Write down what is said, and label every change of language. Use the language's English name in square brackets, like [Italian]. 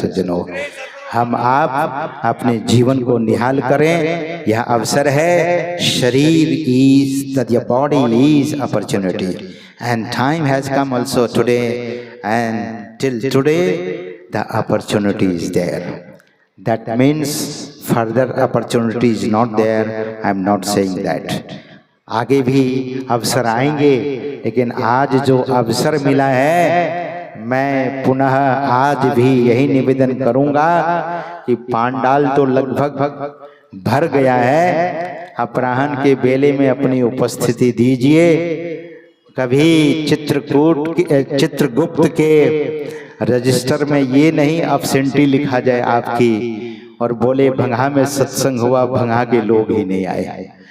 [Hindi] सज्जनों, हम आप अपने जीवन को निहाल करें, यह अवसर है। [English] शरीर is the body is opportunity and time has come also today, and till today the opportunity is there. That means further opportunity is not there. I am not saying that. [Hindi] आगे भी अवसर आएंगे, लेकिन आज जो अवसर मिला है, मैं पुनः आज भी यही निवेदन करूंगा कि पांडाल तो लगभग भर गया है। अपराह्न के बेले में अपनी उपस्थिति दीजिए। कभी चित्रगुप्त के रजिस्टर में ये नहीं अब्सेंटी लिखा जाए आपकी, और बोले भंगा में सत्संग हुआ, भंगा के लोग ही नहीं आए।